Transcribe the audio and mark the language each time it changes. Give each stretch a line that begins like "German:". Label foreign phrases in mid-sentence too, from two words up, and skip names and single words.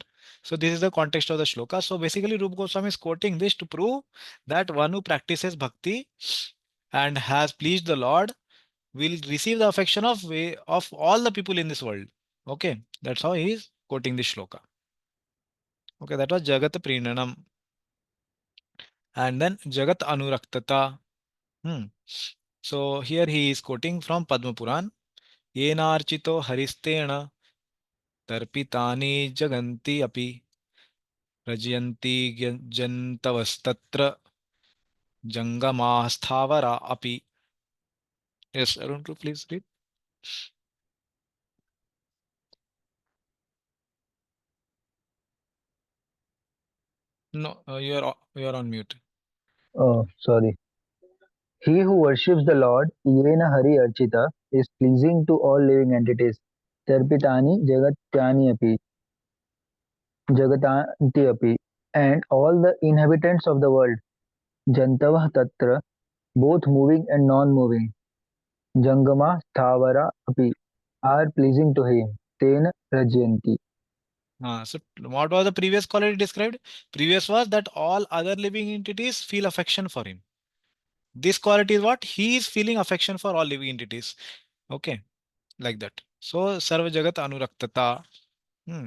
English: So this is the context of the shloka. So basically, Rupa Goswami is quoting this to prove that one who practices bhakti and has pleased the Lord will receive the affection of all the people in this world. Okay, that's how he is quoting this shloka. Okay, that was
Sanskrit: जगत् प्रीणनम्.
English: And then
Sanskrit: जगत् अनुरक्तता.
English: Hmm. So here he is quoting from Padma Puran.
Sanskrit: येनार्चितो हरिस्तेन तर्पितानि जगन्ति अपि रज्यन्ति जन्तवस्तत्र जङ्गमस्थावरा अपि.
English: Yes, Arun, please read. No, you are on mute. Oh, sorry. He who worships the Lord,
Sanskrit: येन हरि अर्चित,
English: is pleasing to all living entities.
Sanskrit: तर्पितानि जगत्यानि अपि, जगन्ति अपि,
English: and all the inhabitants of the world.
Sanskrit: जन्तवः तत्र,
English: both moving and non-moving.
Sanskrit: जङ्गम स्थावर अपि,
English: are pleasing to him.
Sanskrit: तेन रज्यन्ति.
English: So what was the previous quality described? Previous was that all other living entities feel affection for him. This quality is what? He is feeling affection for all living entities. Okay, like that. So
Sanskrit: सर्व जगत् अनुरक्तता.
English: Hmm.